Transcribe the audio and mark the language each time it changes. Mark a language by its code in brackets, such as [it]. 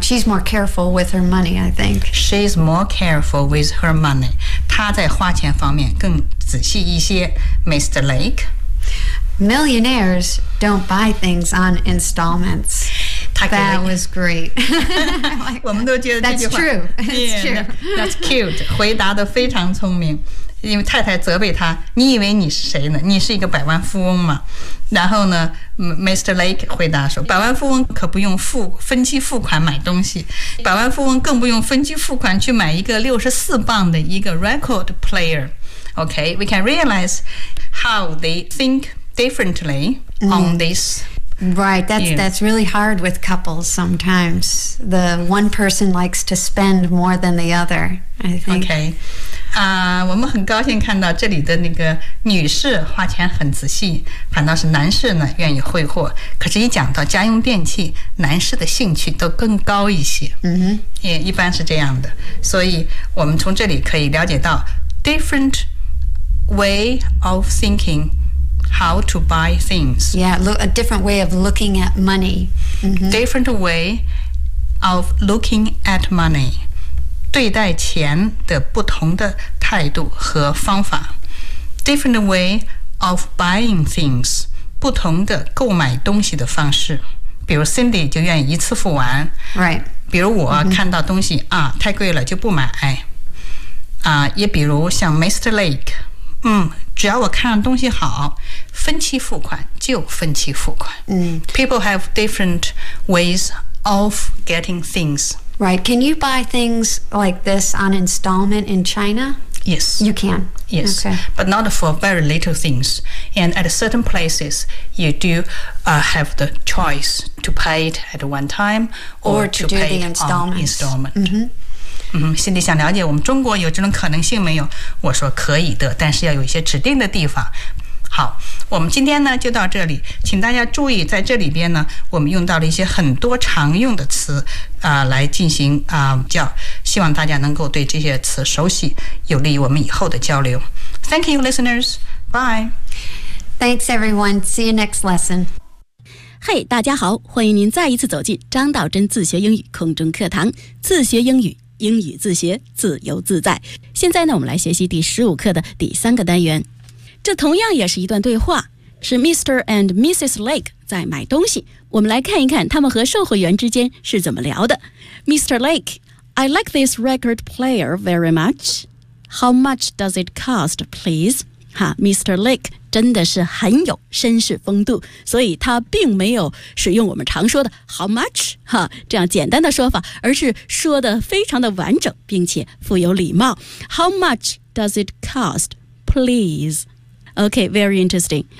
[en] She's more careful with her money, I think. She's more careful with her money. [zh] 她在花钱方面更仔细一些。 [en] Mr. Lake. Millionaires don't buy things on installments. That was great. That's true. It's true. That's cute. [zh] 回答得非常聪明。因为太太责备他，你以为你是谁呢？你是一个百万富翁吗？然后呢 ，Mr. Lake 回答说，百万富翁可不用分期付款买东西，百万富翁更不用分期付款去买一个64磅的一个 record player. [en] Okay, we can realize how they think. Differently on this. Right, that's really hard with couples sometimes. The one person likes to spend more than the other, I think. Okay. [zh] 我们很高兴看到这里的那个女士花钱很仔细，反倒是男士呢愿意挥霍。可是，一讲到家用电器，男士的兴趣都更高一些。嗯哼，也一般是这样的。所以，我们从这里可以了解到 [en] different way of thinking. How to buy things. Yeah, a different way of looking at money. Different way of looking at money. [zh] 对待钱的不同的态度和方法。 [en] Different way of buying things. [zh] 不同的购买东西的方式。比如 Cindy 就愿意一次付完。 Right. 比如我看到东西、啊、太贵了就不买。也比如像 Mr. Lake。只要我看东西好，分期付款就分期付款。 [en] People have different ways of getting things. Right. Can you buy things like this on installment in China? Yes. You can. Yes. Okay. But not for very little things. And at certain places, you do have the choice to pay it at one time or to pay the installments. On installment. Mm-hmm. [zh] 心里想了解我们中国有这种可能性没有，我说可以的，但是要有一些指定的地方。好，我们今天呢就到这里，请大家注意，在这里边呢我们用到了一些很多常用的词来进行叫，希望大家能够对这些词熟悉，有利于我们以后的交流。 [en] Thank you listeners, bye. Thanks everyone, see you next lesson. [zh] Hey, 大家好，欢迎您再一次走进张道真自学英语空中课堂，自学英语，英语自学，自由自在。现在呢，我们来学习第15课的第3个单元。这同样也是一段对话，是 Mr. and Mrs. Lake 在买东西。我们来看一看他们和售货员之间是怎么聊的。 [en] Mr. Lake, I like this record player very much. How much does it cost, please? Mr. [zh] Lake 真的是很有绅士风度，所以他并没有使用我们常说的 [en] how much [zh] 这样简单的说法，而是说的非常的完整并且富有礼貌。 [en] How much does it cost, please? OK, very interesting.